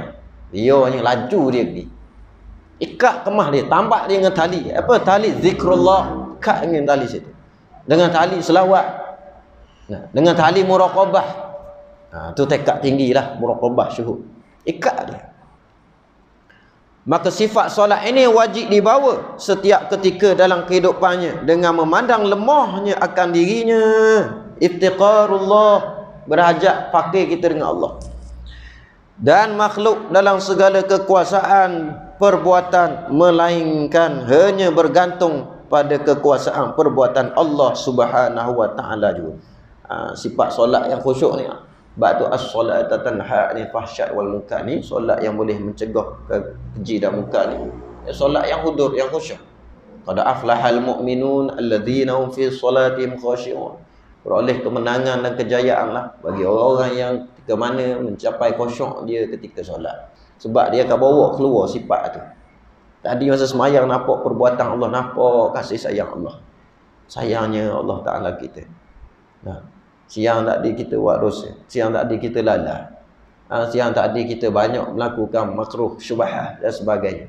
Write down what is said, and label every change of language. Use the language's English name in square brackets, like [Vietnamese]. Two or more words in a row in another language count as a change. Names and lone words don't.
[Malay] Dia hanya laju dia pergi. Ikat kemah dia, tambak dia dengan tali. Apa tali? Zikrullah. Ikat dengan tali situ. Dengan tali selawat. Dengan tali muraqabah. Tu tekad tinggilah, muraqabah, syuhud. Ikat dia. Maka sifat solat ini wajib dibawa setiap ketika dalam kehidupannya dengan memandang lemahnya akan dirinya. Iftiqarullah, berhajat fakir kita dengan Allah. Dan makhluk dalam segala kekuasaan perbuatan, melainkan hanya bergantung pada kekuasaan perbuatan Allah [Arabic] سبحانه وتعالى [Malay] juga. Sifat solat yang khusyuk ni, sebab tu [Arabic] الصلاة تنهى عن الفحشاء والمنكر [Malay] ni, solat yang boleh mencegah keji dan munkar ni, solat yang hudur, yang khusyuk. [Arabic] قد أفلح المؤمنون الذين هم في صلاتهم خاشعون. [Malay] Beroleh kemenangan dan kejayaan lah bagi orang-orang yang ke mana mencapai khusyuk dia ketika solat. Sebab dia akan bawa keluar sifat tu. Tadi masa semayang nampak perbuatan Allah, nampak kasih sayang Allah. Sayangnya Allah Ta'ala kita. Nah, siang tadi kita buat dosa, siang tadi kita lalai, siang tadi kita banyak melakukan makruh, syubhat dan sebagainya.